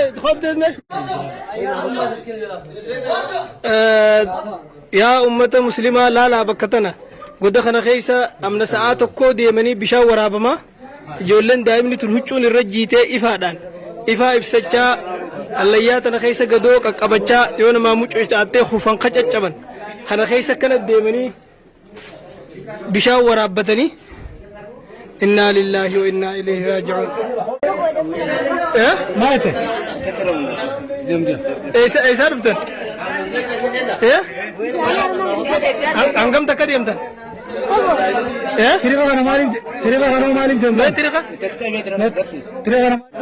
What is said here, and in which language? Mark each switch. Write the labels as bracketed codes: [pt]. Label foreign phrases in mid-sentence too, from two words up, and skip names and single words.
[om] yaa ummata muslimaa laalaa bakka tana godda kana keessa amna sa'aa tokkoo deemanii bishaan waraabamaa ijoolleen daa'imni tun huccuun irra jiitee ifaadhaan ifaa ibsachaa allayyaa tana keessa gadoo qaqqabachaa yoo namaa mucoo taattee hufan qacaccaban kana keessa kana deemanii bishaan waraabbatanii [ar] إنا لله وإنا إليه راجعون. [om] maate eessa dhuftan? hangam takka deemtan? tiriqa kana maaliin deemtan? tiriqa